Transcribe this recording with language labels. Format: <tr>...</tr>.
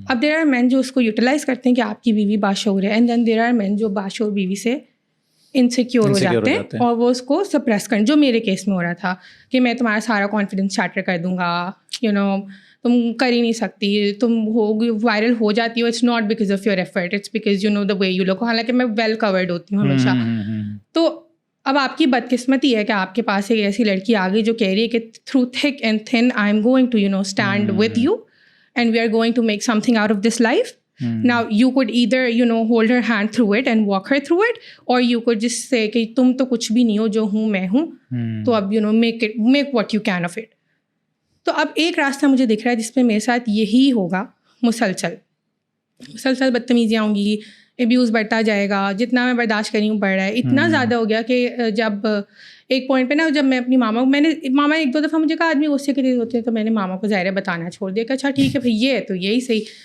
<ur>اب</ur> <en>there are men</en> <ur>جو اس کو یوٹیلائز کرتے ہیں کہ آپ کی بیوی باشعور ہے,</ur> <en>and then there are men</en> <ur>جو باشعور بیوی سے انسیکیور ہو جاتے ہیں اور وہ اس کو سپریس کریں, جو میرے کیس میں ہو رہا تھا کہ میں تمہارا سارا کانفیڈنس شیٹر کر دوں گا, تم کر ہی نہیں سکتی, تم وائرل ہو جاتی ہو,</ur> <en>It's not because of your effort, it's because the way you look.</en> <ur>حالانکہ میں ویل کورڈ ہوتی ہوں ہمیشہ. تو اب آپ کی بدقسمتی ہے کہ آپ کے پاس ایک ایسی لڑکی آ گئی جو کہہ رہی ہے کہ</ur> <en>Through thick and thin I am going to stand with you and we are going to make something out of this life. Now you could either hold her hand through it and walk her through it, or you could just say</en> <ur>کہ تم تو کچھ بھی نہیں ہو, جو ہوں میں ہوں, تو اب</ur> <en>make what you can of it.</en> <ur>تو اب ایک راستہ مجھے دکھ رہا ہے جس پہ میرے ساتھ یہی ہوگا, مسلسل بدتمیزیاں ہوں گی, ابیوز بڑھتا جائے گا, جتنا میں برداشت کری ہوں بڑھ رہا ہے. اتنا زیادہ ہو گیا کہ جب ایک پوائنٹ پہ نا, جب میں اپنی ماما ایک دو دفعہ مجھے کہا آدمی غصے کے لیے ہوتے ہیں, تو میں نے ماما کو ظاہر بتانا چھوڑ دیا کہ اچھا ٹھیک ہے پھر یہ ہے تو یہی صحیح.</ur>